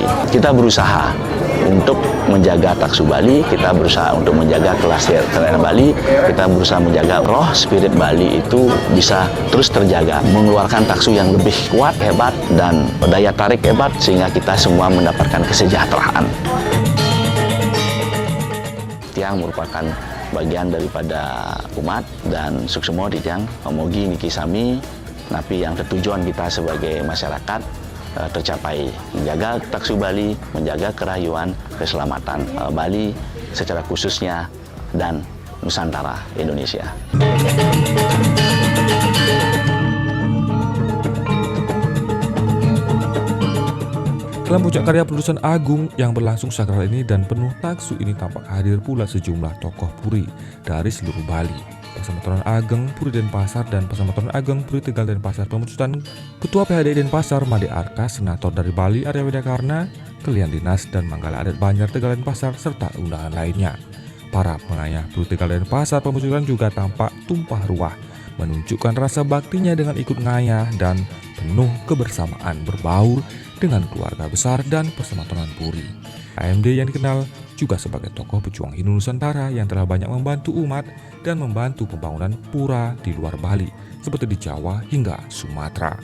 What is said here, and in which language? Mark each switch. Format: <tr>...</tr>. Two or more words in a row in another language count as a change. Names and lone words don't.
<id>Kita berusaha untuk menjaga taksu Bali, kita berusaha untuk menjaga kelestarian Bali, kita berusaha menjaga roh spirit Bali itu bisa terus terjaga, mengeluarkan taksu yang lebih kuat, hebat, dan daya tarik hebat sehingga kita semua mendapatkan kesejahteraan. Yang merupakan bagian daripada umat dan</id> <ban>suksemo dijang mogi niki sami napi</ban> <id>yang ketujuan kita sebagai masyarakat tercapai, menjaga taksu Bali, menjaga kerahyuan, keselamatan Bali secara khususnya dan Nusantara Indonesia. Dalam puncak karya pendudusan agung yang berlangsung sakral ini dan penuh taksu ini tampak hadir pula sejumlah tokoh Puri dari seluruh Bali. Pasamatoran Ageng Puri Denpasar dan Pasamatoran Ageng Puri Tegal Denpasar Pemecutan, Ketua PHD Denpasar Made Arka, Senator dari Bali Arya Widakarna, Kelian Dinas dan Manggala Adat Banjar Tegal Denpasar serta undangan lainnya. Para pengayah Puri Tegal Denpasar Pemecutan juga tampak tumpah ruah, menunjukkan rasa baktinya dengan ikut ngayah dan penuh kebersamaan berbaur dengan keluarga besar dan Pasamatoran Puri. AMD yang dikenal juga sebagai tokoh pejuang Hindu Nusantara yang telah banyak membantu umat dan membantu pembangunan pura di luar Bali seperti di Jawa hingga Sumatera.</id>